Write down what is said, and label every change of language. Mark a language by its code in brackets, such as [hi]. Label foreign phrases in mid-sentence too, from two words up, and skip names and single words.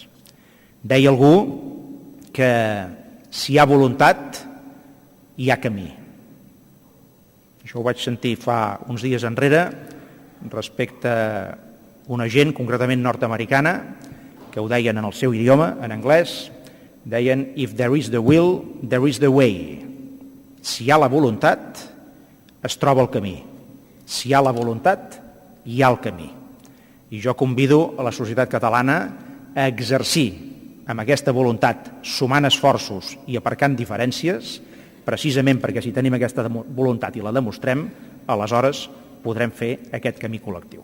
[ca] Deia algú que si hi ha voluntat, hi ha camí. Això ho vaig sentir fa uns dies enrere respecte a una gent concretament nord-americana que ho deien en el seu idioma, en anglès, deien [en] "If there is the will, there is the way". [ca] Si hi ha la voluntat, es troba el camí. Si hi ha la voluntat, hi ha el camí. I jo convido a la societat catalana a exercir amb aquesta voluntat, sumant esforços i aparcant diferències, precisament perquè si tenim aquesta voluntat i la demostrem, aleshores podrem fer aquest camí col·lectiu.